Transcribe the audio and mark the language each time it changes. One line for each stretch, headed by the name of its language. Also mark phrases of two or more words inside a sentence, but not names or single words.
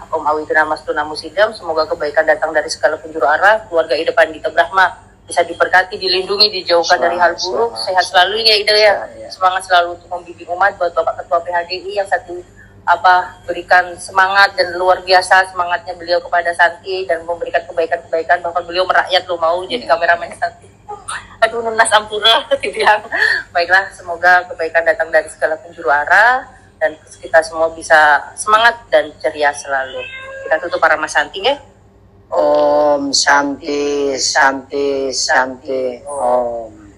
Sanskrit: Om Awidana Mastuna Musidam,
Indonesian: semoga kebaikan datang dari segala penjuru arah, keluarga Ida Pandita Brahma bisa diberkati, dilindungi, dijauhkan dari hal buruk, sehat selalu ya Ida ya. Semangat selalu untuk membimbing umat. Buat Bapak Ketua PHDI yang satu berikan semangat dan luar biasa semangatnya beliau kepada Santi dan memberikan kebaikan-kebaikan, bahkan beliau merakyat lo mau jadi kameramen Santi. Aduh
Balinese: nunas ampura
Indonesian: dibilang. Baiklah, semoga kebaikan datang dari segala penjuru arah dan kita semua bisa semangat dan ceria selalu. Kita tutup para Mas Santi ya.
Sanskrit: Om Santi Santi Santi Om.